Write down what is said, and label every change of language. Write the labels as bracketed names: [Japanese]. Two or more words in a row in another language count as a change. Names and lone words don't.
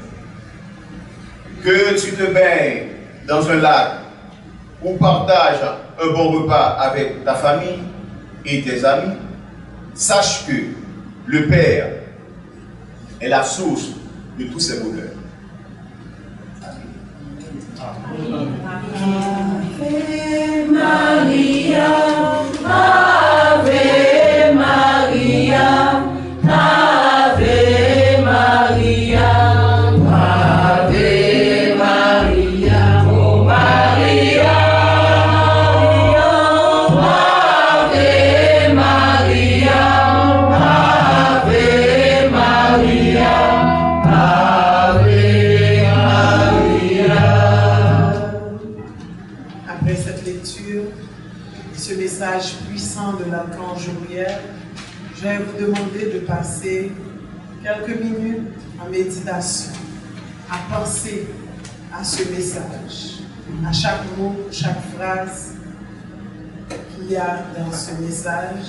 [French] Que tu te baignes dans un lac ou partages un bon repas avec ta famille et tes amis, sache que le Père est la source de tous ces bonheurs. [Latin] Ave Maria, Ave Maria, Ave Maria, Ave Maria, oh Maria, Ave Maria, Ave Maria, Ave Maria. [French] Après cette lecture, ce message puissant de l'archange Uriel, je vais vous demander de passer quelques minutes en méditation, à penser à ce message, à chaque mot, chaque phrase qu'il y a dans ce message.